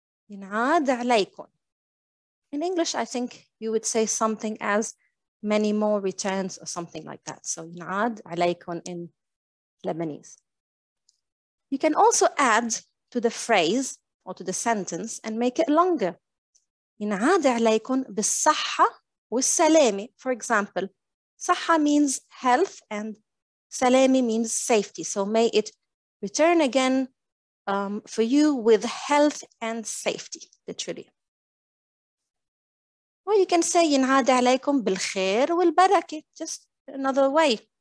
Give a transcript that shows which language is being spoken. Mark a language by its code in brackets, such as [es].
[ar] ينعاد عليكم. [en] In English, I think you would say something as many more returns or something like that. So [ar] ينعاد عليكم [en] in Lebanese. You can also add to the phrase or to the sentence and make it longer. [ar] ينعاد عليكم بالصحة والسلامة. [en] For example, صحة means health and سلامة means safety. So may it return again for you with health and safety, literally. Or you can say [ar] ينعاد عليكم بالخير والبركة, [en] just another way.